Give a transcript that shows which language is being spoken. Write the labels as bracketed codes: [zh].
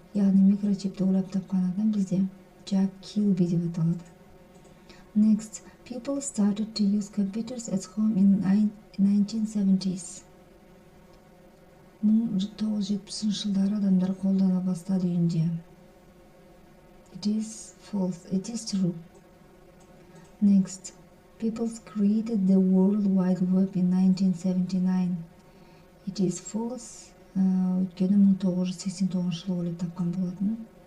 [kk] Яғни микрочипті ойлап тапқан адам бізде Jack Kilby деп аталады. [en] Next, people started to use computers at home in 1970s. [kk] 1970 жылдары адамдар қолдана бастады үйінде. [en] It is false. It is true. Next, people created the World Wide Web in 1979. It is false. [kk] Өйткені 1989 жылы ойлап тапқан болатын.